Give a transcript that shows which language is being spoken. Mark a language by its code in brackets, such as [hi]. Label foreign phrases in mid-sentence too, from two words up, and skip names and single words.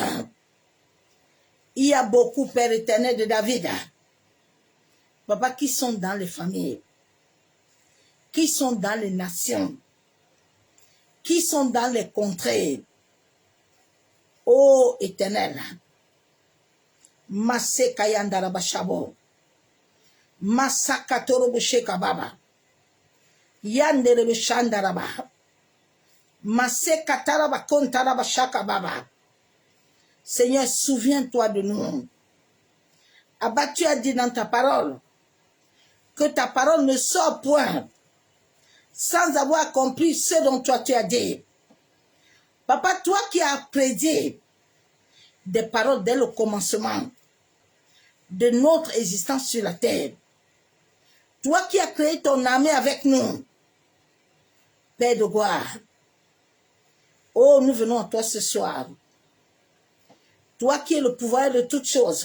[fr] Il y a beaucoup, Père éternel, de David. Papa, qui sont dans les familles. Qui sont dans les nations. Qui sont dans les contrées. Ô Éternel, Masé Kayandaraba Shabo, Masakatorobo Shekababa, Yanderebe Shandaraba, Masé Kataraba Kontaraba Shakababa. Seigneur, souviens-toi de nous. Abba, tu as dit dans ta parole que ta parole ne sort point sans avoir accompli ce dont toi tu as dit. Papa, toi qui as prédit des paroles dès le commencement de notre existence sur la terre, toi qui as créé ton armée avec nous, Père de gloire, oh, nous venons à toi ce soir Toi qui es le pouvoir de toutes choses.